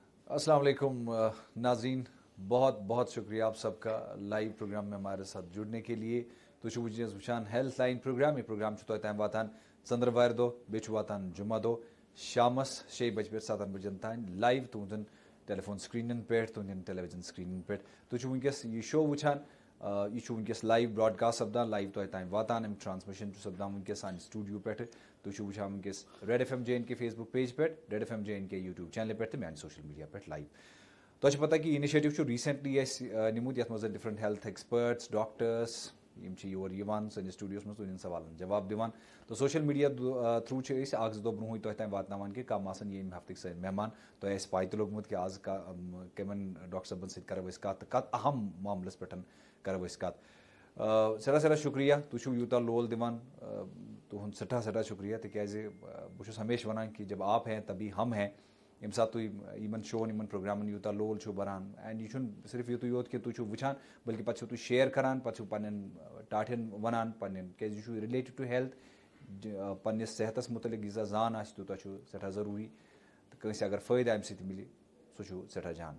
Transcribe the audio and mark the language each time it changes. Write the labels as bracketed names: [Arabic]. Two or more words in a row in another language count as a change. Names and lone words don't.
[Urdu] السلام علیکم ناظرین، بہت بہت شکریہ آپ سب کا لائیو پروگرام میں ہمارے ساتھ جڑنے کے لیے. [Kashmiri] تو ونکس وچان ہیلتھ لائن پروگرام. یہ پروگرام تام واتان ژندروار دہ بیٚیہِ واتان جمعہ دہ شامس 6 بجے پٮ۪ٹھ 7 بجن تام لائیو تہذن ٹیلی فون سکرینن پہ تہذین ٹیلی ویژن سکرینن پہ. تُہۍ ونکس یہ شو وچان، یہ ونکس [English] live broadcast [Kashmiri] سپدان، لائیو تام واتان. ام ٹرانسمیشن سپدان ونکس سانہ سٹوڈیو پہ. تُہۍ وچان ونکس ریڈ ایف ایم جے این کے فیس بک پیج پہ، ریڈ ایف ایم جے این کے یوٹیوب چینل پہ، میانہ [English] social media [Kashmiri] پہ لائیو. تۄہہِ چھُ پتہ کہ [English] initiative recently [Kashmiri] نمت یتھ منٛز [English] different health experts doctors [Kashmiri] یور سٲنِس سٹوڈیوس منٛز تُہنٛدٮ۪ن سوالن جواب دِوان. تو [English] social media through [Kashmiri] چھِ أسۍ اکھ زٕ دۄہ برونٛہٕے تۄہہِ تام واتناوان کہ کم آسن ییٚمہِ ہفتٕکۍ سٲنۍ مہمان. تۄہہِ آسہِ پاے تہِ لوٚگمُت کہ آز کمن ڈاکٹر صٲبن سۭتۍ کرو أسۍ کتھ تہٕ کتھ اہم معاملس پٮ۪ٹھ کرو أسۍ کتھ. سٮ۪ٹھاہ شُکریہ، تُہۍ چھِو یوٗتاہ لول دِوان، تُہُنٛد سٮ۪ٹھاہ شُکریہ. تِکیٛازِ بہٕ چھُس ہمیشہِ وَنان کہ [Urdu] جب آپ ہیں تبھی ہم ہیں. [Kashmiri] ییٚمہِ ساتہٕ تُہۍ یِمن شوون یِمن پروگرامن یوٗتاہ لول چھُو بَران، اینڈ یہِ چھُنہٕ صرف یُتُے یوت کہِ تُہۍ چھِو وٕچھان بٔلکہِ پَتہٕ چھِو تُہۍ شِیر کَران، پَتہٕ چھِو پنٛنٮ۪ن ٹاٹھٮ۪ن وَنان پنٛنٮ۪ن، کیٛازِ یہِ چھُ [English] related to health. [Kashmiri] پنٛنِس صحتَس مُتعلِق ییٖژاہ زان آسہِ تیوٗتاہ چھُ سٮ۪ٹھاہ ضروٗری. تہٕ کٲنٛسہِ اگر فٲیدٕ اَمہِ سۭتۍ مِلہِ سُہ چھُ سٮ۪ٹھاہ جان.